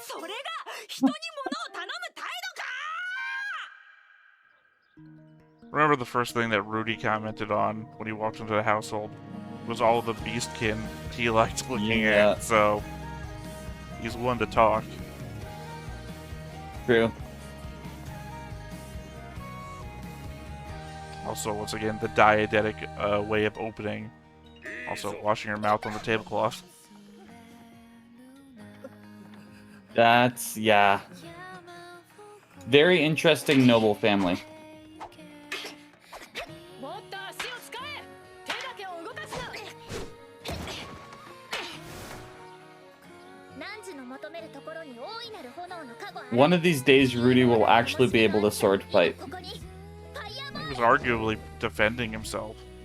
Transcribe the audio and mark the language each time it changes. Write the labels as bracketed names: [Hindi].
[Japanese] それが人に物を頼む態度か。 [English] Remember the first thing that Rudy commented on when he walked into the household was all the beastkin he liked looking at, so he's one to talk. True. Also, once again, the diegetic way of opening. Also, washing your mouth on the tablecloth. That's, yeah. Very interesting noble family. [Japanese] もっと足を使え。手だけを動かすな。汝の求めるところに大いなる炎の加護あれ。 [English] One of these days, Rudy will actually be able to sword fight. He was arguably defending himself.